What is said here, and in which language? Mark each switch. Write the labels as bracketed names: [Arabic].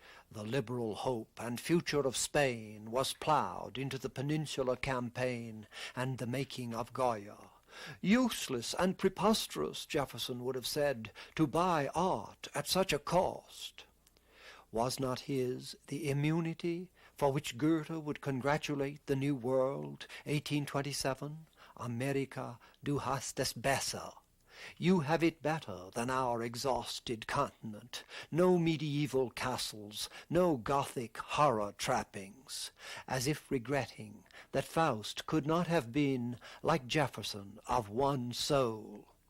[English] The liberal hope and future of Spain was ploughed into the Peninsular Campaign and the making of Goya. Useless and preposterous, Jefferson would have said, to buy art at such a cost. Was not his the immunity for which Goethe would congratulate the New World, 1827? [German] America, du hast es besser. [English] You have it better than our exhausted continent. No medieval castles, no Gothic horror trappings, as if regretting that Faust could not have been, like Jefferson, of one soul.